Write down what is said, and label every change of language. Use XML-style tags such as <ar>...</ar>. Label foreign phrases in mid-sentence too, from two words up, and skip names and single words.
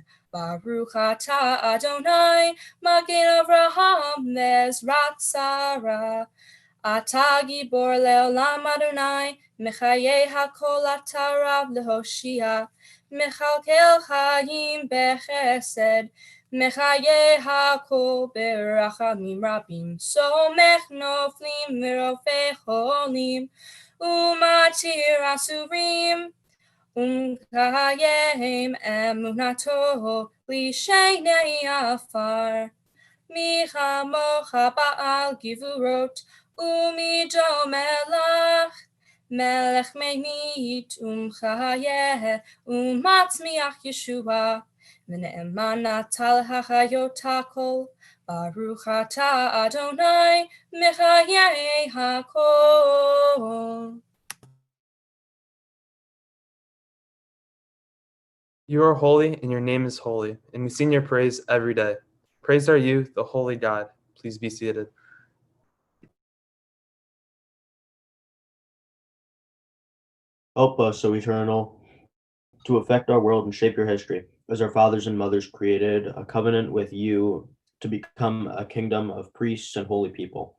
<he>ברוך אתה אדני מגן אברהם ועזרת שרה. אתה גבור לעולם אדני מחיה הכל אתה רב להושיע. מכלכל חיים בחסד מחיה הכל ברחמים רבים. סומך נופלים ורופא חולים ומתיר אסורים. ומקיים אמונתו לישני עפר. מי כמוך בעל גבורות ומי דומה מלך. מלך ממית ומחיה ומצמיח ישועה. ונאמן נטל החיות הכל. ברוך אתה אדני מחיה הכל.</he> <en>You are holy, and your name is holy, and we sing your praise every day. Praised are you, the holy God. Please be seated. Help us, O Eternal, to affect our world and shape your history, as our fathers and mothers created a covenant with you to become a kingdom of priests and holy people.</en>